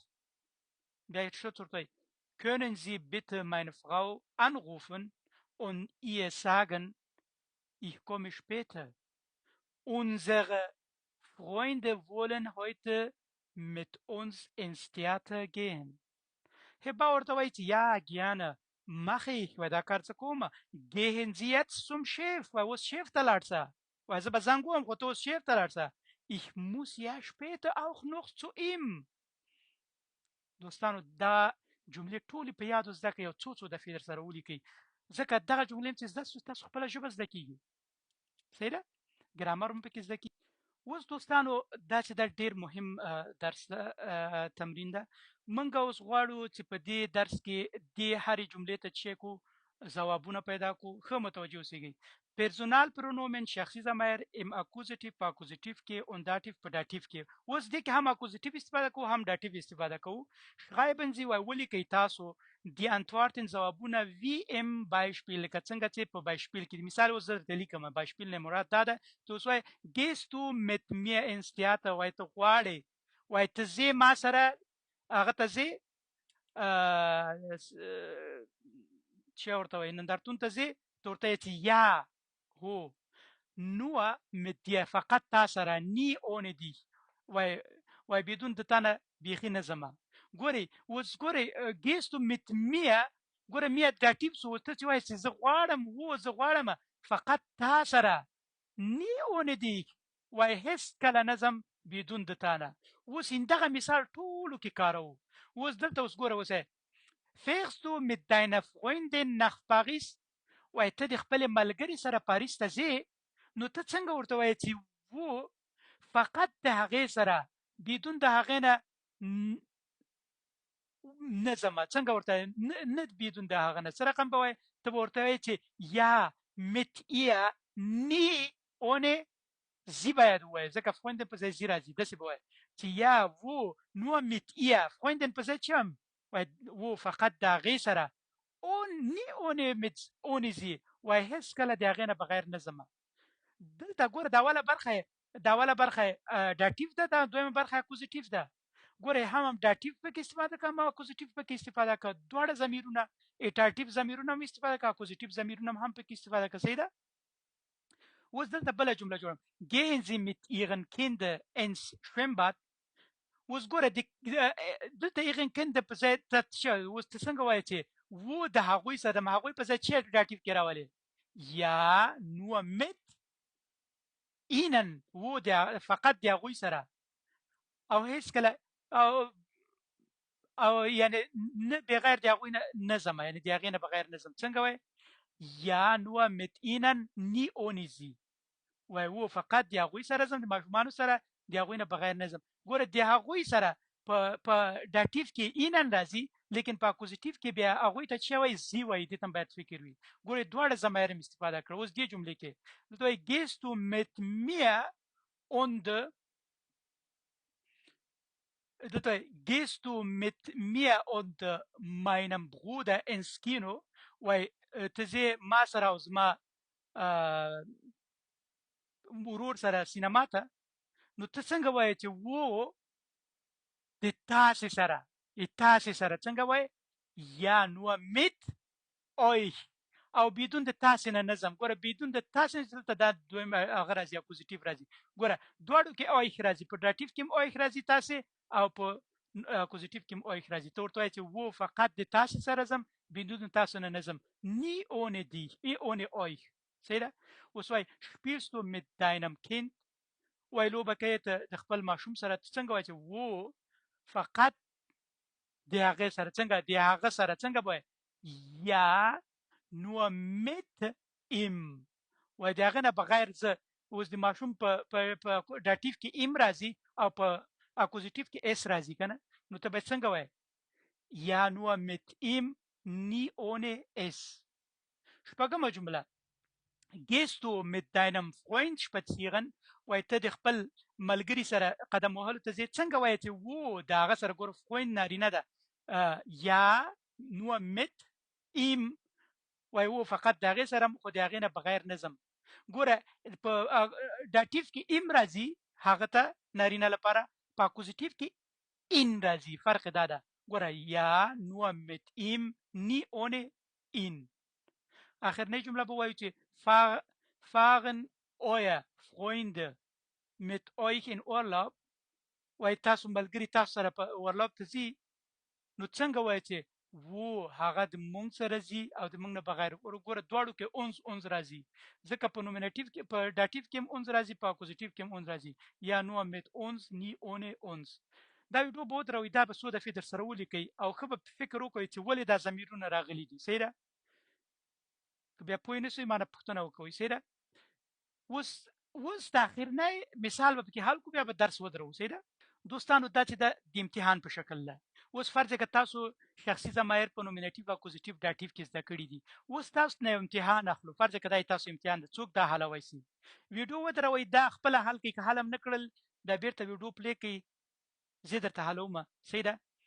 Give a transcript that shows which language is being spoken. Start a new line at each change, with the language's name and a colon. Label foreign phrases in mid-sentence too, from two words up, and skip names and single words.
German: Der Schutz, können Sie bitte meine Frau anrufen und ihr sagen, ich komme später. Unsere Freunde wollen heute mit uns ins Theater gehen.
Pashto: Herr Bauer ته وایي چې یا ګیانه
German: mache ich
Pashto: وای دا کار څه کومه
German: gehen Sie jetzt zum Chef
Pashto: وای اوس شیف ته لاړ شه وای زه به زنګ ووهم خو ته اوس شیف ته لاړ شه
German: ich muss ja später auch noch zu
Pashto: ihm دوستانو دا جملې ټولې په یادو زده کړئ یو څو څو دفعې در سره ولیکئ ځکه دغه جملې چې زده شي تاسو خپله ژبه زده کیږي صحیح ده ګرامر هم پکې زده کیږي اوس دوستانو دا چې دا ډېر مهم درس تمرین ده موږ اوس غواړو چې په دې درس کې دې هرې جملې ته چې کو ځوابونه پیدا کو ښه متوجه اوسئ
German: Personalpronomen
Pashto: شخصي ضمیر
German: im Akkusativ
Pashto: په اکوزیټیو کې
German: und Dativ
Pashto: په داتیو کې اوس دې کې هم اکوزیټیو استفاده کوو هم داتیو استفاده کوو
German: schreiben Sie
Pashto: وای ولیکئ تاسو
German: die Antworten
Pashto: ځوابونه
German: wie im Beispiel
Pashto: لکه څنګه چې په Beispiel کې مثال اوس درته لیکم Beispiel نه مراد دا ده چې اوس وای
German: gehst du mit mir ins Theater
Pashto: وای ته غواړې وای ته ځې ما سره هغه ته ځې چې ورته وای نندارتون ته ځې ته ورته یې چې یا هو
German: nur mit dir
Pashto: فقط تا سره
German: nie ohne dich
Pashto: وای بدون د تا نه بیخي نه ځمه ګورئ اوس ګورئ
German: gehst du mit mir
Pashto: ګوره میا داتیو سو ته چې وایي چې زه غواړم هو زه غواړم فقط تا سره
German: nie ohne dich
Pashto: وای هیڅ کله نه ځم بدون د تا نه اوس دغه مثال ټولو کې کاروو اوس دلته اوس ګوره اوس
German: fährst du mit deiner Freundin nach Paris
Pashto: وای ته د خپل ملګری سره پاریس ته ځې نو ته څنګه ورته وایې چې وو فقط د هغې سره بدون د هغې نه نه ځمه څنګه ورته نه بدون د هغه نه څه رقم به وایې ته به ورته وایې چې یا
German: mit ihr nie ohne sie
Pashto: باید ووایې ځکه Freundin په ځای sie راځي داسې به وایې چې یا وو
German: nur mit ihr
Pashto: Freundin په ځای چې هم وو فقط د هغې سره
German: nie ohne sie
Pashto: وای هیڅ کله د هغې نه بغیر نه ځمه دلته ګوره دا اوله برخه داتیو ده دا دویمه برخه اکوزیټیو ده ګوره هم داتیو پکې استفاده کوم او اکوزیټیو پکې استفاده کوم دواړه ضمیرونه ایټاتیو ضمیرونه هم استفاده کوم اکوزیټیو ضمیرونه هم پکې استفاده کوي صحیح ده اوس دلته بل جمله جوړم
German: gehen Sie mit Ihren Kindern ins Schwimmbad
Pashto: اوس ګوره دلته
German: ihren Kinder
Pashto: په ځای ته اوس ته څنګه وایې چې و د هغوی سره د هغوی په ځای چې داتیو کې راولې یا
German: nur mit ihnen
Pashto: و فقط د هغوی سره او هیڅ کله او یعنی نه بغیر د هغوی نه ځم یعنی د هغې نه بغیر نه ځم څنګه وایي یا
German: nur mit ihnen nie ohne sie
Pashto: وای و فقط د هغوی سره ځم د ماشومانو سره د هغوی نه بغیر نه ځم ګوره د هغوی سره په داتیو کې اینن راځي لیکن په اکوزیټیو کې بیا هغوی ته چې وایي زی وایي دې ته باید فکر وي ګوره دواړه ضمایر هم استفاده کړه اوس دې جملې کې دلته وایي
German: gehst du mit mir und
Pashto: دلته
German: gehst du mit mir und meinem Bruder ins Kino
Pashto: وای ته ځې ما سره او زما ورور سره سینما ته نو ته څنګه وایې چې و د تاسې سره څنګه وایې یا
German: nur mit euch
Pashto: او بدون د تاسې نه نظم ګوره بدون د تاسې دلته دا دویم هغه راځي اپوزیټیو راځي ګوره دواړو کې euch راځي په داتیو کې هم euch راځي تاسې او په اکوزیټیو کې هم euch راځي ته ورته وایې چې و فقط د تاسې سره ځم بدون د تاسو نه نظم
German: nie ohne dich ohne euch
Pashto: صحیح ده اوس وایي
German: spielst du mit deinem Kind
Pashto: وای لوبه کوي ته د خپل ماشوم سره څنګه وایي چې و فقط د هغه سره څنګه وایي یا
German: nur mit ihm
Pashto: وای د هغه نه بغیر زه اوس د ماشوم په داتیو کې ام راځي او په اکوزیټیو کې اس راځي کنه نو ته به څنګه وایي یا
German: nur mit ihm nie ohne es
Pashto: شپږمه جمله
German: gehst du mit deinem Freund spazieren
Pashto: وای ته د خپل ملګری سره قدم وهلو ته ځې څنګه وایې چې و د هغه سره ګوره Freund نارینه ده یا
German: nur mit ihm
Pashto: وای و فقط د هغې سره خو د هغې نه بغیر نه ځم ګوره په داتیو کې ام راځي هغه ته نارینه لپاره په اکوزیټیو کې این راځي فرق دا ده ګوره یا
German: nur mit ihm nie ohne ihn
Pashto: اخرنۍ جمله به وایو چې
German: fahren euer Freunde mit euch in Urlaub
Pashto: وای تاسو ملګری تاسو سره په اورلاب ته ځي نو څنګه وایي چې و هغه د مونږ سره ځي او د مونږ نه بغیر ګوره دواړو کې اونز راځي ځکه په نومینټیو کې په داتیو کې هم اونز راځي په اکوزیټیو کې هم اونز راځي یا
German: nur mit uns nie ohne uns
Pashto: دا ویډیو به ودروي دا به څو دفعې در سره ولیکئ او ښه به فکر وکړئ چې ولې دا ضمیرونه راغلي دي صحیح ده که بیا پوه نه سئ مانه پوښتنه وکوئ صحیح ده اوس د اخرنی مثال به پکې حل کړو بیا به درس ودرو صحیح ده دوستانو دا چې د امتحان په شکل ده اوس فرض که تاسو شخصي ضمایر په نومینټیو اکوزیټیو داتیو کې زده کړي دي اوس تاسو نه امتحان اخلو فرض که دا تاسو امتحان ده څوک دا حلوي سي ویډیو ودروي دا خپل حل کې که حل هم نه کړل دا بیرته ویډیو پلی کوي زه درته حلوم صحیح ده